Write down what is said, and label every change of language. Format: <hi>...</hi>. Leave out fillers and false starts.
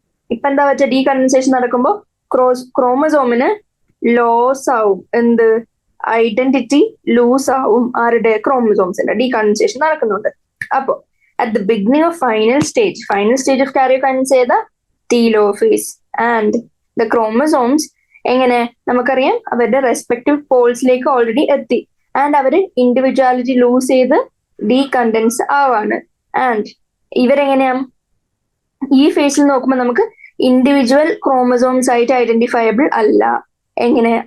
<ml>ഇപ്പൊ എന്താ വെച്ചാൽ ഡീകണ്ടൻസേഷൻ നടക്കുമ്പോൾ ക്രോമസോമിന് ലോസ് ആവും എന്ത്, ഐഡന്റിറ്റി ലൂസ് ആവും. ആരുടെ? ക്രോമസോംസിന്റെ ഡീകണ്ടൻസേഷൻ നടക്കുന്നുണ്ട്. അപ്പോ</ml> <en>at the beginning of final stage of karyokinesis</en> <ml>ഏതാ? ടീലോഫേസ്. ആൻഡ് ദ ക്രോമസോംസ് എങ്ങനെ നമുക്കറിയാം, അവരുടെ റെസ്പെക്റ്റീവ് പോൾസിലേക്ക് ഓൾറെഡി എത്തി. ആൻഡ് അവര് ഇൻഡിവിജ്വാലിറ്റി ലൂസ് ചെയ്ത് ഡീകണ്ടൻസ് ആവാണ്. ആൻഡ് ഇവരെങ്ങനെയാ ഈ ഫേസിൽ നോക്കുമ്പോൾ നമുക്ക് ഇൻഡിവിജ്വൽ ക്രോമസോംസ് ആയിട്ട് ഐഡന്റിഫയബിൾ അല്ല. എങ്ങനെ?</ml>